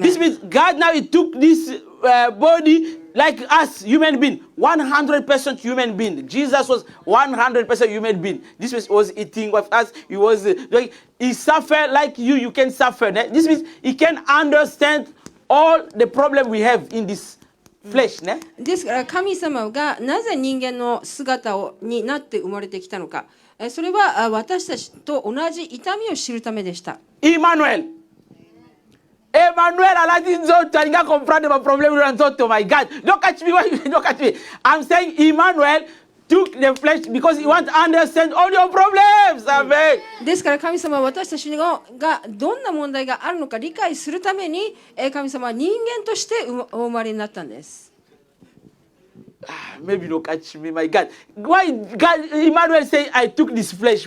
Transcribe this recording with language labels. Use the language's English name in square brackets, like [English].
[English] This means God now he took this body like us, human being, 100% human being. Jesus was 100% human being. This was eating with us. He was like he suffered like you can suffer. This means he can understand all the problem we have in this flesh. [Japanese] ですから神様がなぜ人間の姿になって生まれてきたのか、それは私たちと同じ痛みを知るためでした。 [English] Emmanuel. Emmanuel, [Lingala] alinga comprendre [English] my problem. Oh my God! Don't catch me! Don't catch me! I'm saying Emmanuel took the flesh because he wants to understand all your problems. Amen. [Japanese] ですから神様は私たちがどんな問題があるのか理解するために神様は人間としてお生まれになったんです。 [English] Maybe don't catch me, my God. Why God Emmanuel say I took this flesh?